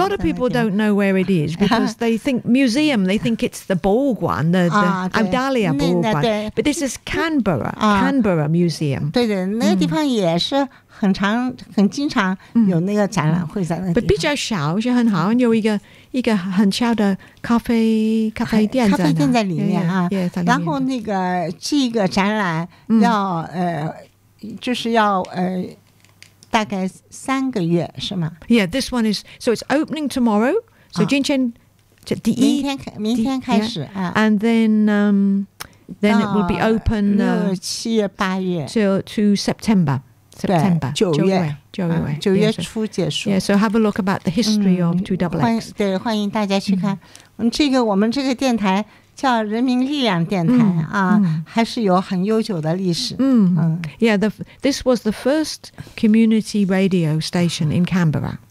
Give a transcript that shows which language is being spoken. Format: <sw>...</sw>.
<en>A lot of people don't know where it is because they think museum, they think it's the 博物馆 the Audalia 博物馆 but this is Canberra、Canberra Museum</en> <zh>对的，那个地方也是很经常有那个展览会在那地方。 But 比较小是很好，有一个很小的咖啡店在那，咖啡店在里面啊。然后那个这个展览要就是要大概3个月是吗</zh> <en>？Yeah, this one is so it's opening tomorrow.</en> <zh>So 今天这第一天明天开始啊。</zh> <en>And then it will be open</en> <zh>6、7月、8月</zh> <en>to September. September,</en> <zh>九月初结束。</zh> <en>Yeah, so have a look about the history of 2XX.</en> <zh>对，欢迎大家去看。我们这个电台叫人民力量电台啊，还是有很悠久的历史。</zh> <en>Yeah, this was the first community radio station in Canberra.</en>